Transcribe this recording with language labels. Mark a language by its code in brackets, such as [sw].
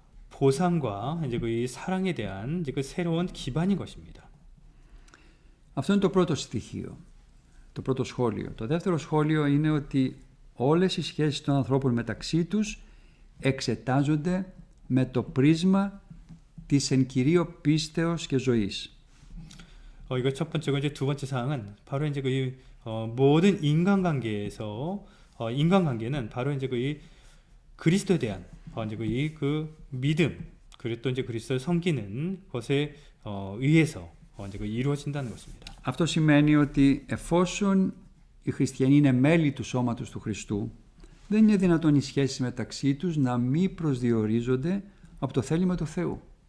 [ko] 보상과 이제 그 이 사랑에 대한 이제 그 새로운 기반인 것입니다. [el] Αυτό είναι το πρώτο στοιχείο, το πρώτο σχόλιο. Το δεύτερο σχόλιο είναι ότι όλες οι σχέσεις των ανθρώπων μεταξύ τους εξετάζονται με το πρίσμα της εν κυρίω πίστεως και ζωής. [ko] 이거 첫 번째고 이제 두 번째 사항은 바로 이제 그 모든 인간관계에서 인간관계는 바로 이제 그 그리스도에 대한 이제 그 믿음 그리고 또 이제 그리스도를 섬기는 것에 의해서 이제 그 이루어진다는 것입니다. [el] Αυτό σημαίνει ότι εφόσον οι χριστιανοί είναι μέλη του σώματος του Χριστού, δεν είναι δυνατόν οι σχέσεις μεταξύ τους να μην προσδιορίζονται από το θέλημα του Θεού.